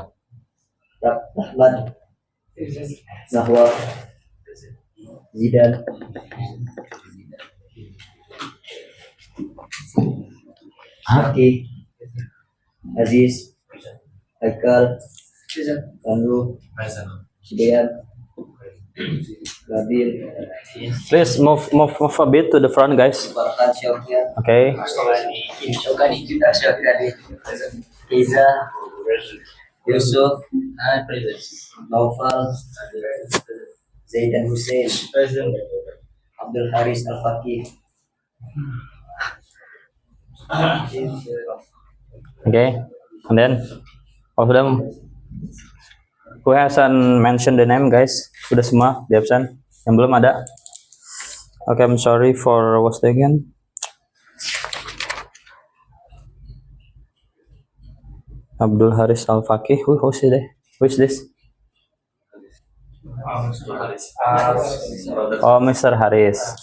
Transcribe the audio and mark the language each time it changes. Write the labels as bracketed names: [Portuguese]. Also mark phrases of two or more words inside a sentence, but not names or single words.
[English] Rahman, Nahwa, Zidan, Haki, Aziz, Haikal, Andrew, Dean, Nabil, Please move a bit to the front, guys. Farhan Syaukian, Okay. Syokani juga Syokani, Iza, Yusuf, Naufal, Zaidan Hussein, Abdul Haris Al-Fakih. Okay. And then of them who hasn't mentioned the name, guys? [Indonesian] Sudah semua di absen? Yang belum ada? [English] Okay, I'm sorry for what's the again? Abdul Haris Al Fakih. Who's it? Who is this? Oh, Mr. Haris.